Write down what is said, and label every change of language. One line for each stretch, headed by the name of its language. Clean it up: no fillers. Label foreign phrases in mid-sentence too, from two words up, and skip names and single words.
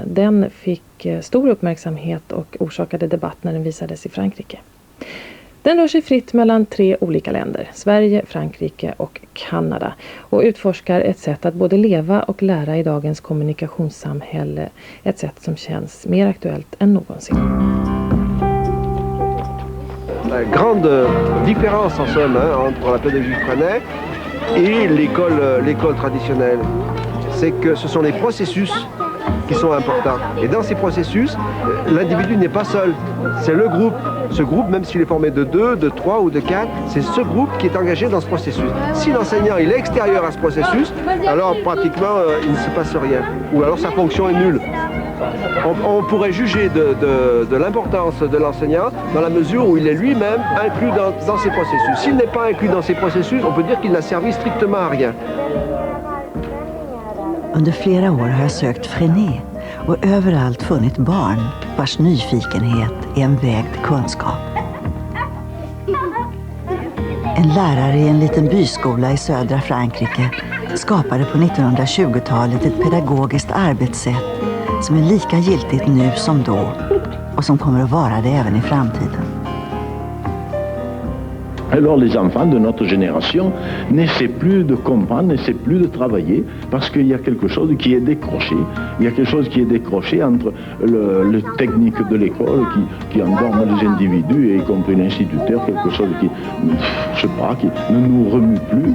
Swedish: Den fick stor uppmärksamhet och orsakade debatt när den visades i Frankrike. Den rör sig fritt mellan 3 olika länder, Sverige, Frankrike och Kanada, och utforskar ett sätt att både leva och lära i dagens kommunikationssamhälle, ett sätt som känns mer aktuellt än någonsin.
French: La grande différence en somme entre la pédagogie Freinet et l'école traditionnelle, c'est que ce sont les processus qui sont importants. Et dans ces processus, l'individu n'est pas seul, c'est le groupe. Ce groupe, même s'il est formé de 2, de 3 ou de 4, c'est ce groupe qui est engagé dans ce processus. Si l'enseignant il est extérieur à ce processus, alors pratiquement il ne se passe rien. Ou alors sa fonction est nulle. On pourrait juger de l'importance de l'enseignant dans la mesure où il est lui-même inclus dans ces processus. S'il n'est pas inclus dans ces processus, on peut dire qu'il n'a servi strictement à rien.
Swedish: Under flera år har jag sökt Freinet och överallt funnit barn vars nyfikenhet är en väg till kunskap. En lärare i en liten byskola i södra Frankrike skapade på 1920-talet ett pedagogiskt arbetssätt som är lika giltigt nu som då och som kommer att vara det även i framtiden.
French: Alors les enfants de notre génération n'essaient plus de comprendre, n'essaient plus de travailler parce qu'il y a quelque chose qui est décroché. Il y a quelque chose qui est décroché entre le technique de l'école qui endorme les individus et y compris l'instituteur, quelque chose qui, je sais pas, qui ne nous remue plus.